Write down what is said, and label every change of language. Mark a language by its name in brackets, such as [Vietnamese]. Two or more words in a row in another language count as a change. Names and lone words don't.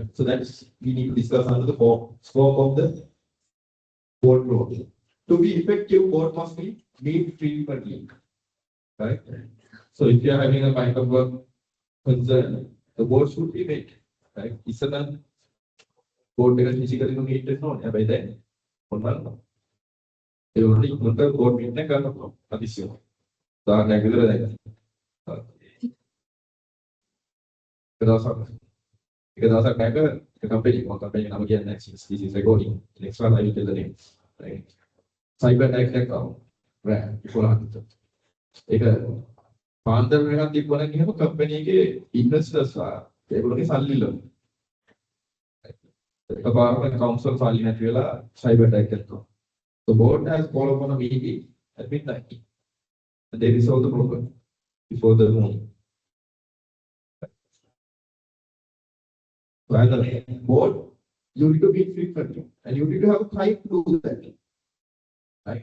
[English] So that's we need to discuss under the scope of the board role. To be effective, board must be meet frequently. Right. So if you are having a kind of a concern, the board should be met. Right. It's a board because physically you meet it not by then. [Sinhala] ඒ වලට ඉක්මනට [English] code meeting [Sinhala] එක ගන්න පුළුවන්. අතිශය. උදාහරණයක් විදිහට දැන් එක දවසක් නැක එක කම්පැනි නම කියන්නේ [English] this is recording. Next one I will tell the name. Right. Cyber attack [Sinhala] එකක් ආවා. රෑ 11ට. ඒක පාන්දර වෙනකන් තිබ්බනම් එහෙම කම්පැනි එකේ ඉන්වෙස්ටර්ස් ඒගොල්ලෝගේ සල්ලි ඉල්ලනවා. එකපාරට කවුන්සල් සල්ලි නැති වෙලා [English] cyber attack [Sinhala] එකක් ආවා. [English] The board has called upon a meeting at midnight. And they resolve the problem before the morning. So as a board, you need to meet frequently and you need to have time to do that. Right?